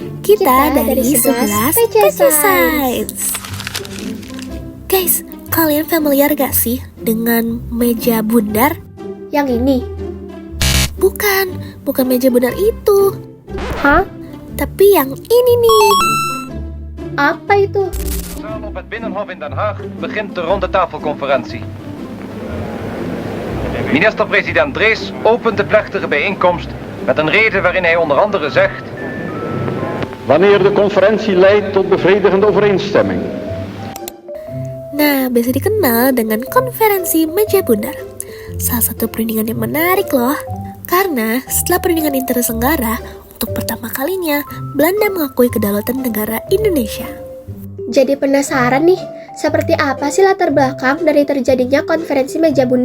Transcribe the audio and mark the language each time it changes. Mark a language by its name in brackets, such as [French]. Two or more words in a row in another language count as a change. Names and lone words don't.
[Indonesian] Kita dari 11 PC Science. Guys, kalian familiar gak sih dengan meja bundar? Yang ini? Bukan meja bundar itu. Hah? Tapi yang ini nih. Apa itu? [Dutch] Op het Binnenhof in Den Haag begint de rondetafelconferentie. Minister-president Drees opent de plechtige bijeenkomst met een reden waarin hij onder andere zegt: wanneer de conferentie leidt tot bevredigende overeenstemming. [Indonesian] Nah, biasa dikenal dengan konferensi meja bundar. Salah satu perundingan yang menarik loh. Karena setelah perundingan ini terselenggara, untuk pertama kalinya Belanda mengakui kedaulatan negara Indonesia. Jadi penasaran nih, seperti apa sih latar belakang dari terjadinya konferensi meja bundar?